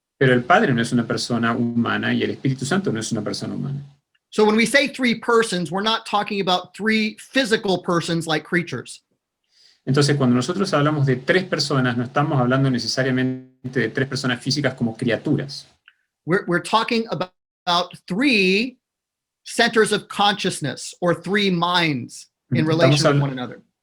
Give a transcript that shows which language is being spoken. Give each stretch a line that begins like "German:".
Spanish: Pero el Padre no es una persona humana y el Espíritu Santo no es una persona humana.
English: So when we say three persons, we're not talking about three physical persons like creatures.
Spanish: Entonces, cuando nosotros hablamos de tres personas, no estamos hablando necesariamente de tres personas físicas como criaturas.
English: We're talking about three centers of consciousness or three minds in relation to one another.